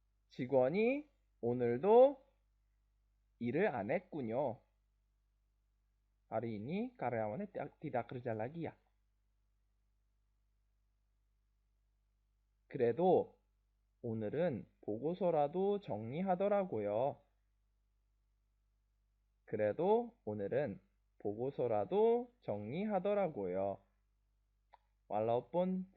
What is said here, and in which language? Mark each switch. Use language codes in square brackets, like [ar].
[ko] 직원이 오늘도 일을 안 했군요. [id] Hari ini karyawannya tidak kerja lagi ya. [ko] 그래도 오늘은 보고서라도 정리하더라고요. 그래도 오늘은 보고서라도 정리하더라고요. Walaupun